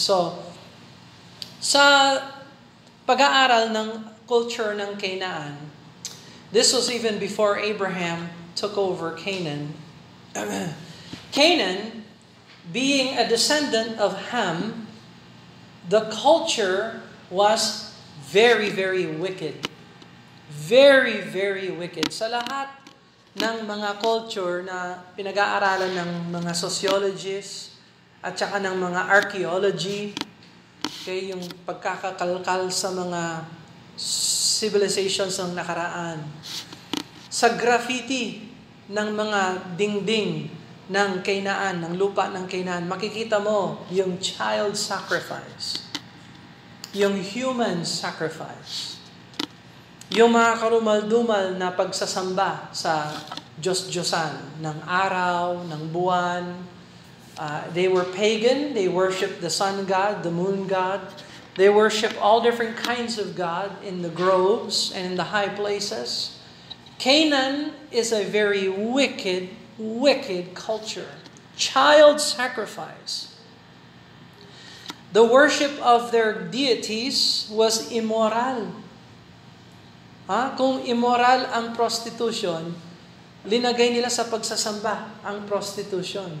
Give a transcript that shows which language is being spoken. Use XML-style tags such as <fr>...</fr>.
<tl>So, sa pag-aaral ng culture ng Canaan,</tl> <en>this was even before Abraham took over Canaan. Canaan, being a descendant of Ham, the culture was very, very wicked. Very, very wicked.</en> <tl>Sa lahat ng mga culture na pinag-aaralan ng mga sociologists at saka ng mga archaeology, okay, yung pagkakakalkal sa mga civilizations ng nakaraan, sa graffiti ng mga dingding ng Canaan, ng lupa ng Canaan, makikita mo yung child sacrifice, yung human sacrifice, yung mga karumal-dumal na pagsasamba sa Diyos-Diyosan ng araw, ng buwan.</tl> <en>They were pagan, they worshiped the sun god, the moon god. They worship all different kinds of God in the groves and in the high places. Canaan is a very wicked, wicked culture. Child sacrifice. The worship of their deities was immoral.</en> <tl>Kung immoral ang prostitution, linagay nila sa pagsasamba ang prostitution.</tl>